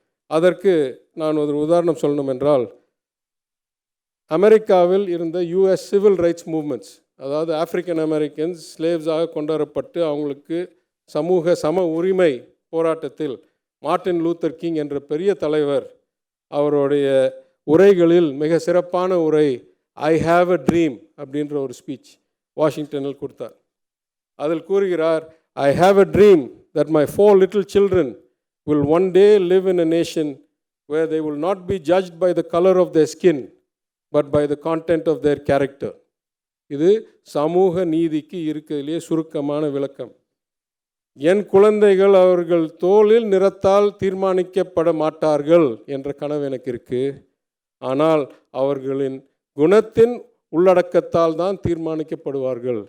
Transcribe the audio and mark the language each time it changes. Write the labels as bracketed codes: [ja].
[ta] அதற்கு நான் ஒரு உதாரணம் சொல்லணும் என்றால், அமெரிக்காவில் இருந்த US சிவில் ரைட்ஸ் மூவ்மெண்ட்ஸ், அதாவது ஆப்பிரிக்கன் அமெரிக்கன்ஸ் ஸ்லேவ்ஸாக கொண்டு வரப்பட்டு அவங்களுக்கு சமூக சம உரிமை போராட்டத்தில் மார்ட்டின் லூத்தர் கிங் என்ற பெரிய தலைவர் அவருடைய உரைகளில் மிக சிறப்பான உரை ஐ ஹாவ் அ ட்ரீம் அப்படின்ற ஒரு ஸ்பீச் வாஷிங்டனில் கொடுத்தார். அதில் கூறுகிறார், [en] I have a dream that my 4 little children will one day live in a nation where they will not be judged by the color of their skin but by the content of their character. [ta] இது சமூக நீதிக்கு இருக்கிறதுலே சுருக்கமான விளக்கம். என் குழந்தைகள் அவர்கள் தோலில் நிறத்தால் தீர்மானிக்கப்பட மாட்டார்கள் என்ற கனவு எனக்கு இருக்கு. ஆனால் அவர்களின் குணத்தின் உள்ளடக்கத்தால் தான் தீர்மானிக்கப்படுவார்கள்.